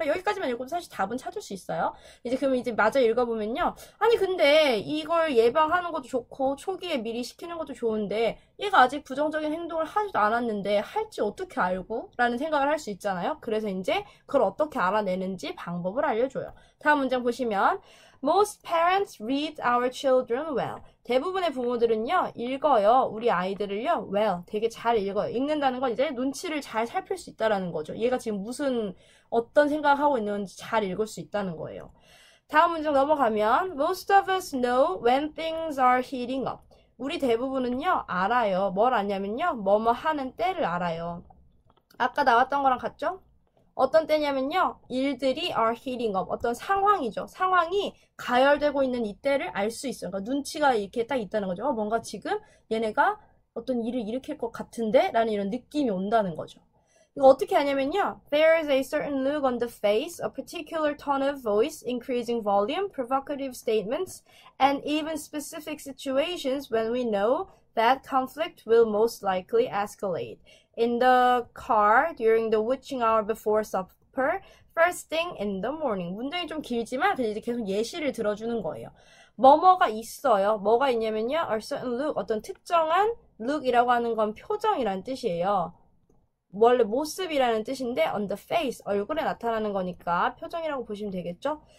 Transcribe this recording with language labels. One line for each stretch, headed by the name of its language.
Korean: 그러니까 여기까지만 읽으면 사실 답은 찾을 수 있어요. 이제 그러면 이제 마저 읽어보면요. 아니 근데 이걸 예방하는 것도 좋고 초기에 미리 시키는 것도 좋은데 얘가 아직 부정적인 행동을 하지도 않았는데 할지 어떻게 알고? 라는 생각을 할 수 있잖아요. 그래서 이제 그걸 어떻게 알아내는지 방법을 알려줘요. 다음 문장 보시면
English: Most parents read our children well.
Korean: 대부분의 부모들은요, 읽어요. 우리 아이들을요, well. 되게 잘 읽어요. 읽는다는 건 이제 눈치를 잘 살필 수 있다는 거죠. 얘가 지금 어떤 생각을 하고 있는지 잘 읽을 수 있다는 거예요. 다음 문장 넘어가면
English: Most of us know when things are heating up.
Korean: 우리 대부분은요, 알아요. 뭘 아냐면요, 뭐뭐 하는 때를 알아요. 아까 나왔던 거랑 같죠? 어떤 때냐면요, 일들이
English: are heating up.
Korean: 어떤 상황이죠. 상황이 가열되고 있는 이때를 알 수 있어요. 그러니까 눈치가 이렇게 딱 있다는 거죠. 뭔가 지금 얘네가 어떤 일을 일으킬 것 같은데? 라는 이런 느낌이 온다는 거죠. 이거 어떻게 하냐면요.
English: There is a certain look on the face, a particular tone of voice, increasing volume, provocative statements, and even specific situations when we know that conflict will most likely escalate. In the car, during the witching hour before supper, first thing in the morning.
Korean: 문장이 좀 길지만 근데 이제 계속 예시를 들어주는 거예요. 뭐뭐가 있어요. 뭐가 있냐면요.
English: A certain look,
Korean: 어떤 특정한 look이라고 하는 건 표정이란 뜻이에요. 원래 모습이라는 뜻인데
English: on the face,
Korean: 얼굴에 나타나는 거니까 표정이라고 보시면 되겠죠?